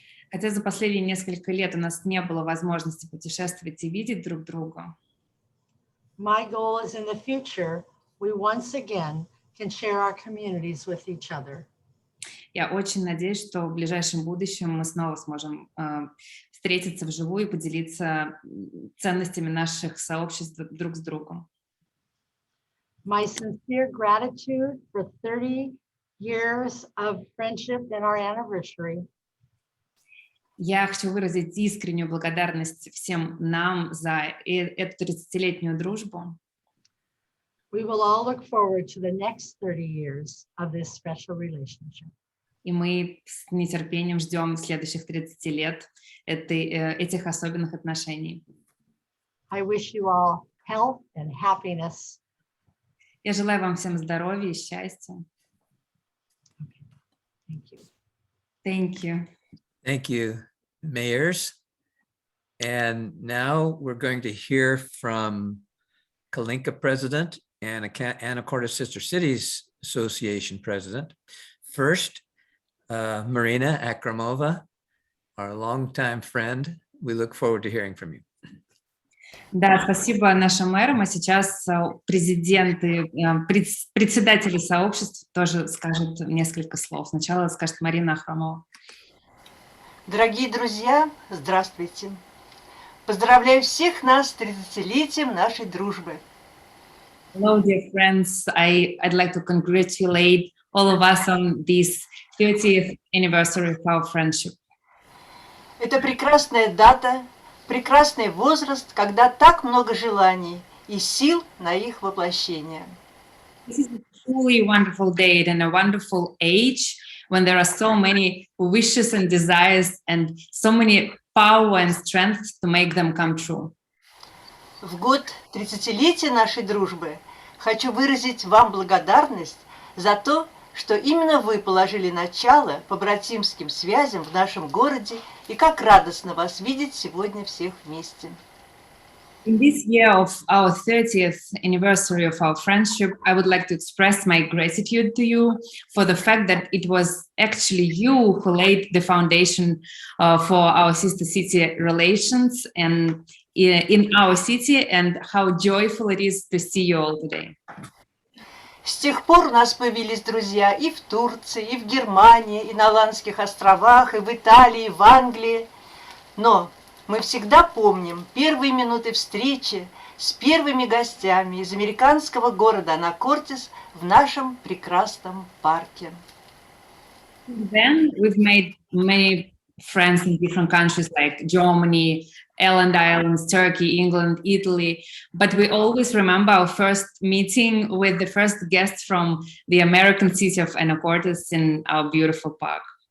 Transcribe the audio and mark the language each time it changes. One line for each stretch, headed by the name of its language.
Russian: Хотя за последние несколько лет у нас не было возможности путешествовать и видеть друг друга.
English: My goal is in the future, we once again can share our communities with each other.
Russian: Я очень надеюсь, что в ближайшем будущем мы снова сможем встретиться вживую и поделиться ценностями наших сообществ друг с другом.
English: My sincere gratitude for 30 years of friendship and our anniversary.
Russian: Я хочу выразить искреннюю благодарность всем нам за эту 30-летнюю дружбу.
English: We will all look forward to the next 30 years of this special relationship.
Russian: И мы с нетерпением ждем следующих 30 лет этих особенных отношений.
English: I wish you all health and happiness.
Russian: Я желаю вам всем здоровья и счастья.
English: Thank you. Thank you. Thank you, mayors. And now we're going to hear from Kalinka president and Anacortes Sister Cities Association president. First, Marina Akramova, our longtime friend. We look forward to hearing from you.
Russian: Да, спасибо нашим мэрам. А сейчас президенты, председатели сообществ тоже скажут несколько слов. Сначала скажет Марина Ахрамова. Дорогие друзья, здравствуйте. Поздравляю всех нас с 30-летием нашей дружбы.
English: Hello, dear friends. I'd like to congratulate all of us on this 30th anniversary of our friendship.
Russian: Это прекрасная дата, прекрасный возраст, когда так много желаний и сил на их воплощение.
English: This is a truly wonderful date and a wonderful age when there are so many wishes and desires and so many power and strength to make them come true.
Russian: В год 30-летия нашей дружбы хочу выразить вам благодарность за то, что именно вы положили начало побратимским связям в нашем городе, и как радостно вас видеть сегодня всех вместе.
English: In this year of our 30th anniversary of our friendship, I would like to express my gratitude to you for the fact that it was actually you who laid the foundation for our sister city relations and in our city, and how joyful it is to see you all today.
Russian: С тех пор у нас появились друзья и в Турции, и в Германии, и на Аландских островах, и в Италии, и в Англии. Но мы всегда помним первые минуты встречи с первыми гостями из американского города Анакортес в нашем прекрасном парке.
English: Then we've made many friends in different countries like Germany, Island Islands, Turkey, England, Italy, but we always remember our first meeting with the first guests from the American city of Anacortes in our beautiful park.